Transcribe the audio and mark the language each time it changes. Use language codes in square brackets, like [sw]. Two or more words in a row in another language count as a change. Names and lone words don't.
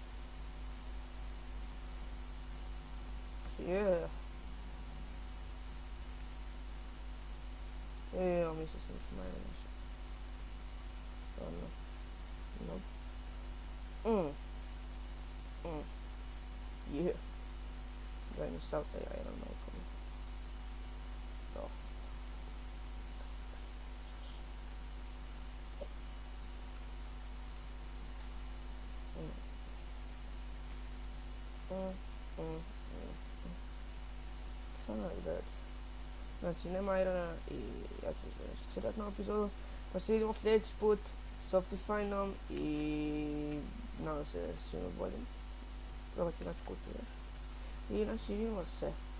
[en] Yeah. [hr] Evo, mislio sam da smajno nešto. Stvarno. Nope. [en] Yeah. [hr] Daj mi sav taj iron malkom. To. [en] Something like that. [hr] Znači, nema irona i ja ću završiti sretnu epizodu. Pa se vidimo sljedeći put s Optifineom i nadam se svima boljim. Probat ću naći kuću još. I znači, vidimo se.